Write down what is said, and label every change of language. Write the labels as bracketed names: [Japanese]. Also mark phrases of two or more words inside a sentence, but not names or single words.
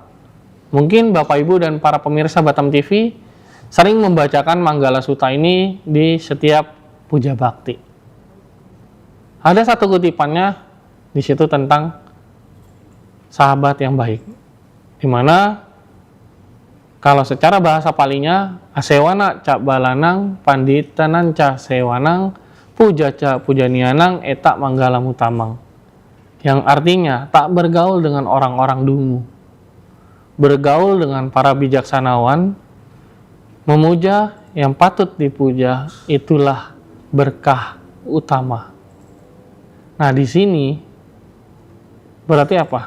[Indonesian] Mungkin Bapak Ibu dan para pemirsa Batam TV sering membacakan Manggala Sutta ini di setiap puja bakti. Ada satu kutipannya di situ tentang sahabat yang baik, di mana kalau secara bahasa Palinya [Pali] asewana ca balanang panditanan ca sewanang puja ca pujanianang eta manggala mutamang, [Indonesian] yang artinya tak bergaul dengan orang-orang dungu, bergaul dengan para bijaksanawan, memuja yang patut dipuja, itulah berkah utama. Nah, di sini berarti apa?